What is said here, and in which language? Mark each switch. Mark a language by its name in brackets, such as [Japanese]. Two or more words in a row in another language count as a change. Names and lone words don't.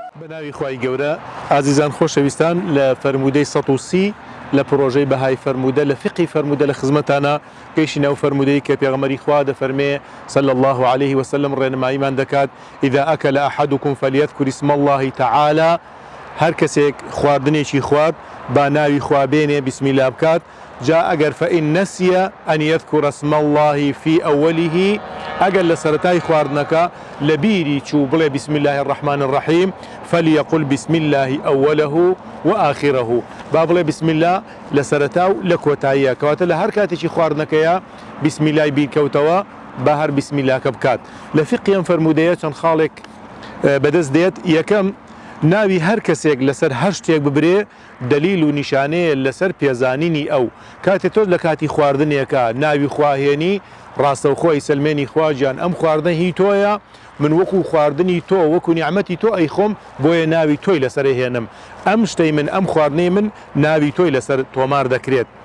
[Central Kurdish] بەناوی خوای گەورە ئازیزان خۆشەویستان لە فەرمودەی 130 لە پرۆژەی بەهای فەرمودە لە فقی فەرمودە لە خزمەتانە گەیشتینە ناو فەرمودەی کە پێغەمبەری خوا دەفەرمێ [Arabic] صلی الله عليه وسلم [Central Kurdish] ڕێنماییمان دەکات [Arabic] إذا أكل أحدكم فليذكر اسم الله تعالى [Central Kurdish] هەر کەسێک خواردنێکی خوارد با ناوی خوا بێنێ [Arabic] بسم الله [Central Kurdish] بکات جا ئەگەر [Arabic] فإن نسي أن يذكر اسم الله في أوله [Central Kurdish] ئەگەر لە سەرەتای خواردنەکە لە بیری چوو بڵێ [Arabic] بسم الله الرحمن الرحيم فليقل بسم الله أوله وآخره [Central Kurdish] با بڵێ [Arabic] بسم الله [Central Kurdish] لە سەرەتا و لە کۆتاییە کەواتە لە هەر کاتێکی خواردنەکەیە [Arabic] بسم الله [Central Kurdish] بیرکەوتەوە با هەر [Arabic] بسم الله [Central Kurdish] کە بکات لە فقی ئەم فەرمودەیە چەند خاڵێک بەدەست دێت یەکەم ناوی هەر کەسێک لەسەر هەر شتێک ببرێ دلیل و نیشانەیە لەسەر پێزانینی ئەو کاتێ تۆ لە کاتی خواردنێکە ناوی خواهێنی ڕاستەوخۆی سلمێنی خواجیان ئەم خواردنە هی تۆیە من وەکو خواردنی تۆ وەکو نیعمەتی تۆ ئەی خۆم بۆیە ناوی تۆی لەسەر هێنم ئەم شتەی من ئەم خواردنەی من ناوی تۆی لەسەر تۆمار دەکرێت